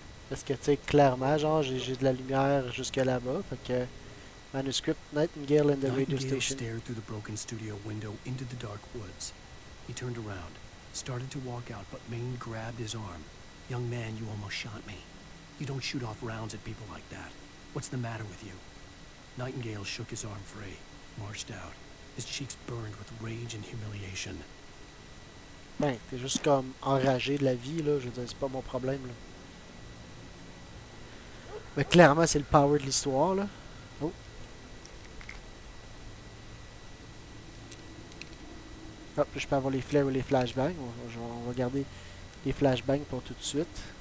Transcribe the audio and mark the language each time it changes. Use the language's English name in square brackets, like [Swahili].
[French] Parce que, tu sais, clairement, genre, j'ai de la lumière jusque là-bas. Fait que, [English] manuscript, Nightingale in the radio Nightingale station. stared through the broken studio window into the dark woods. He turned around, started to walk out, but Maine grabbed his arm. Young man, you almost shot me. You don't shoot off rounds at people like that. What's the matter with you? Nightingale shook his arm free, marched out. His cheeks burned with rage and humiliation. [French] Ben, t'es juste comme enragé de la vie, là. Je veux dire, c'est pas mon problème, là. Mais clairement, c'est le power de l'histoire, là. Oh. Hop, je peux avoir les flares ou les flashbangs. On va garder les flashbangs pour tout de suite.